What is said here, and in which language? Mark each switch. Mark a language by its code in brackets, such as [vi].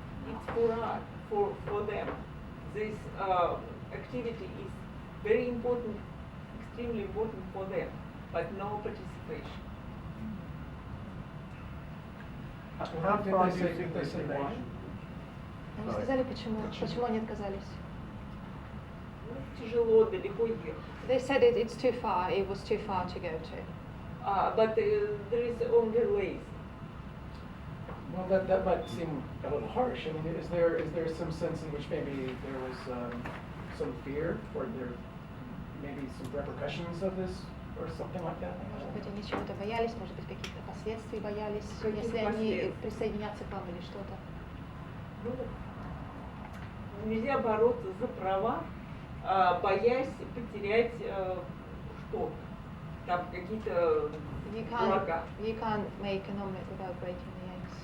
[en] It's for us, for them. This activity is very important, extremely important for them, but no participation. How far do you think they say why? [ru] Они сказали, почему они отказались. Тяжело, далеко ехать. [en] They said it's too far. It was too far to go to. But there is only ways. Well, that might seem a little harsh. I mean, is there some sense in which maybe there was some fear, or there maybe some repercussions of this, or something like that? [ru] Может быть, они чего-то боялись, может быть, каких-то последствий боялись, если они присоединятся к вам или что-то. Ну, нельзя бороться за права, боясь потерять что-то, там какие-то блага. [en] You can't make an omelet without breaking the eggs.